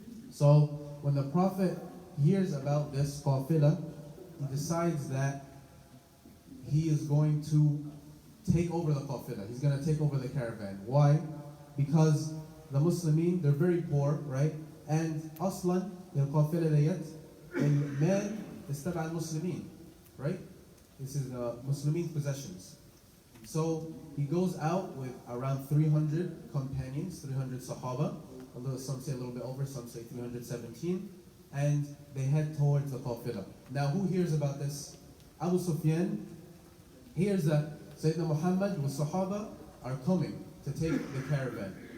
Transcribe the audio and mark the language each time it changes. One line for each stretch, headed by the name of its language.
English: So when the Prophet hears about this qafila, he decides that he is going to take over the qafila. He's going to take over the caravan. Why? Because the Muslimin, they're very poor, right? And aslan,
Arabic: القافلة ديت المال is تبع المسلمين, right?
English: This is the Muslimin possessions. So he goes out with around 300 companions, 300 Sahaba. Although some say a little bit over, some say 317, and they head towards the qafila. Now, who hears about this? Abu Sufyan hears that Sayyidina Muhammad with Sahaba are coming to take the caravan.